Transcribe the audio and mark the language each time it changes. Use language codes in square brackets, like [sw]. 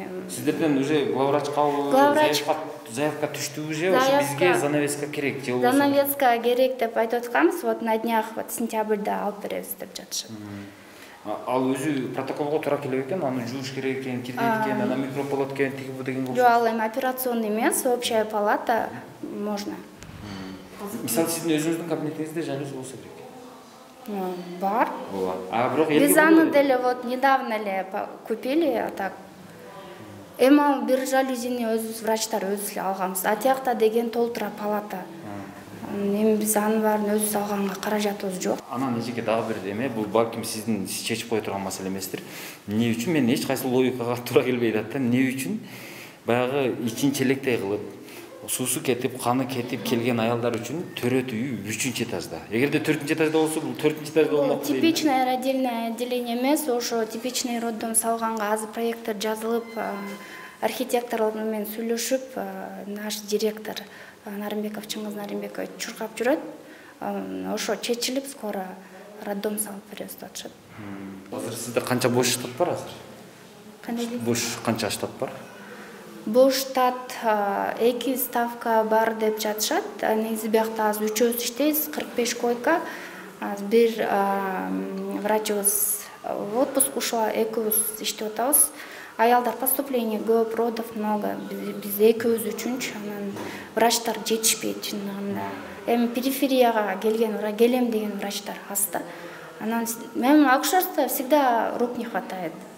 [ky] сиздерден уже главврачка заявка түштү уже, ошо бизге занавеска керек же болбосо. Занавеска керек деп айтып атканбыз, вот на днях вот сентябрда алып беребиз деп жатышат. Ал өзү протоколго туура келет экен, аны жууш керек экен, кирдет экен, анан микроб болот экен, тиги бу деген болчу. Жок, ал эми операционный эмес, [ru] общая палата можно. [ky] Мисалы сиздин өзүңүздүн кабинетиңизде жалюзи болсо керек. Бар. А бирок Биз аны деле [ru] вот недавно [ky] эле [ru] купили, а так. [ky] Эми ал бир жалюзини өзүбүз врачтар өзүбүз эле алганбыз. А тиякта деген толтура палата. Эми биз анын баарын өзүбүз алганга каражатыбыз жок. Анан эжеке дагы бир эме, бул балким сиздин чечип кое турган маселе эместир. Эмне үчүн мен эч кайсы логикага туура келбей атат да. Эмне үчүн баягы ичинчи электей кылып, суусу кетип, каны кетип келген аялдар үчүн төрөт үйү 3-чү этажда. Эгерде 4-чү этажда болсо, бул 4-чү этажда болмок. Типичное родильное отделение эмес, ошо типичный роддом салганга азыр проекттер жазылып, архитекторлор менен сүйлөшүп, наш директор Нарымбеков Чыңгыз Нарымбекович чуркап жүрөт. Ошо чечилип, скоро роддом салып беребиз деп атышат. Азыр сизде канча бош штат бар азыр? Кандай? Бош канча штат бар? Бош штат 2 ставка бар деп жатышат. Негизи биякта азыр 3-өбүз иштейбиз, 45 койка. Бир врачыбыз [ru] в отпуск ушла, [ky] 2-үбүз иштеп атабыз. Аялдар поступление көп, [ru] родов много. [ky] Биз 2-үбүз үчүнчү, анан врачтар жетишпейт чындыгында. Эми периферияга келем деген врачтар аз да. Анан мен акушерствода [ru] всегда рук не хватает.